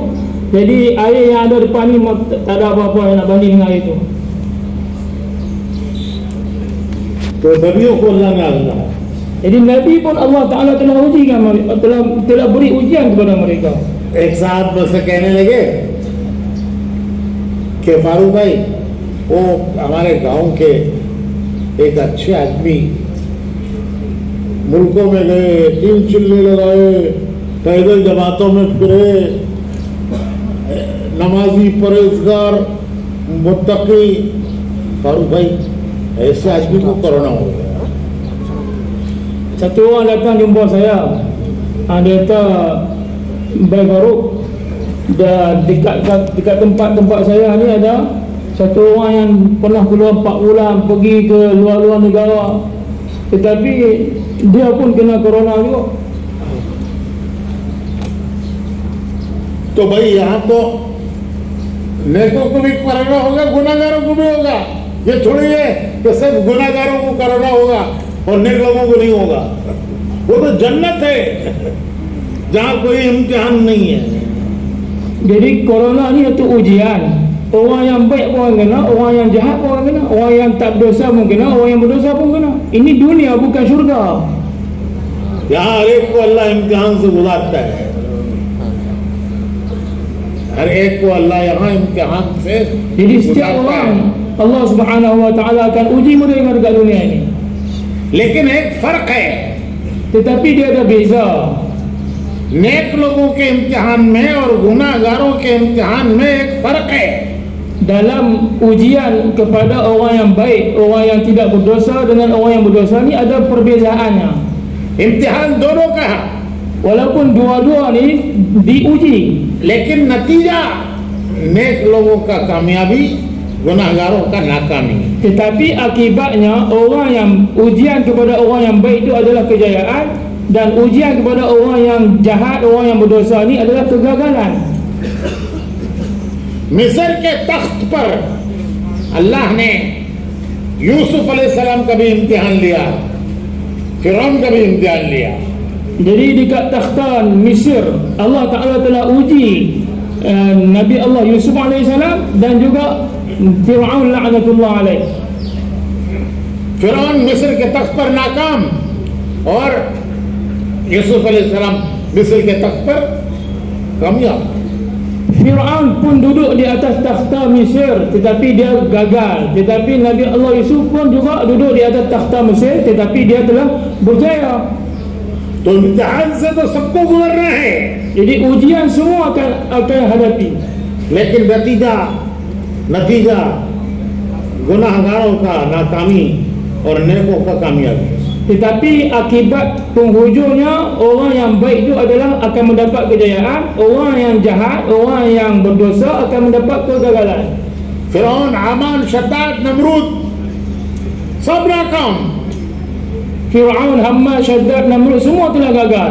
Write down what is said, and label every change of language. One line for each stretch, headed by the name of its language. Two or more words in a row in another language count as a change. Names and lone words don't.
Malay: Jadi air yang ada depan ni tak ada apa-apa yang nak banding dengan air itu.
Hindi: तो नबियों को अल्लाह ने आज़माया.
Malay: Jadi Nabi pun
Arabic: الله تعالى
Malay: telah ujikan, telah beri ujian kepada mereka.
Hindi: एक साहब मुझसे कहने लगे कि फारूक भाई, वो हमारे गांव के एक अच्छे आदमी मुल्कों में गए, 3 चिल्ले लगाए, पैदल जमातों में फिरे, नमाजी, परहेजगार, मुत्तकी. फारूक भाई, ऐसे आदमी को कोरोना हो गया.
Malay: Satu orang datang jumpa saya. Dia kata, Baik Farouk, dekat tempat saya ni ada satu orang yang pernah keluar 4 bulan pergi ke luar-luar negara, tetapi dia pun kena corona juga.
Hindi: तो भाई यहाँ तो नेकों को भी कोरोना होगा, गुनाहगारों को भी होगा. ये थोड़ी है कि सिर्फ गुनाहगारों को कोरोना होगा और नेक लोगों को नहीं होगा. वो तो जन्नत है जहाँ कोई इम्तिहान नहीं है.
Malay: Jadi corona ni satu ujian. Orang yang baik pun kena, orang yang jahat pun kena, orang yang tak berdosa pun kena, orang yang berdosa pun kena. Ini dunia, bukan syurga.
Hindi: यहाँ हर एक को अल्लाह इम्तिहान से गुजारता है. हर एक को अल्लाह यहाँ इम्तिहान से
Malay: Jadi setiap orang
Arabic: الله سبحانه وتعالى
Malay: akan uji mereka dekat dunia ini.
Hindi: लेकिन एक फर्क है.
Malay: Tetapi dia ada beza.
Hindi: नेक लोगों के इम्तिहान में और गुनाहगारों के इम्तिहान में एक फर्क है.
Malay: Dalam ujian kepada orang yang baik, orang yang tidak berdosa dengan orang yang berdosa ni ada perbezaannya.
Hindi: इम्तिहान दोनों का है,
Malay: Walaupun dua-dua ni diuji,
Hindi: लेकिन नतीजा नेक लोगों का कामयाबी, गुनाहगारों का नाकामी.
Malay: tetapi akibatnya orang yang ujian kepada orang yang baik itu adalah kejayaan, dan ujian kepada orang yang jahat, orang yang berdosa ni adalah kegagalan.
Hindi: मिस्र के तख्त पर अल्लाह ने यूसुफ अलैहिस्सलाम का भी इम्तिहान लिया, फिरौन का भी इम्तिहान लिया.
Malay: Jadi dekat takhta Mesir
Arabic: الله تعالى
Malay: telah uji Nabi Allah Yusuf AS dan juga Fir'aun
Arabic: لعنة الله عليه.
Hindi: फिरौन मिस्र के तख्त पर नाकाम और यूसुफ अलैहिस्सलाम मिस्र के तख्त पर कामयाब.
Malay: Fir'aun pun duduk di atas takhta Mesir tetapi dia gagal. Tetapi Nabi Allah Yusuf pun juga duduk di atas takhta Mesir tetapi dia telah berjaya.
Hindi: तो इम्तिहान से तो सबको गुजरना है,
Malay: Jadi ujian semua akan hadapi.
Hindi: लेकिन नतीजा गुनाहगारों का नाकामी और नेकों का कामयाबी.
Malay: Tetapi akibat penghujungnya orang yang baik itu adalah akan mendapat kejayaan, orang yang jahat, orang yang berdosa akan mendapat kegagalan.
Hindi: फिरौन, आमान, शद्दाद, नमरूद सब नाकाम.
Malay: Fir'aun, Haman, Shaddad, Namrud semua telah gagal.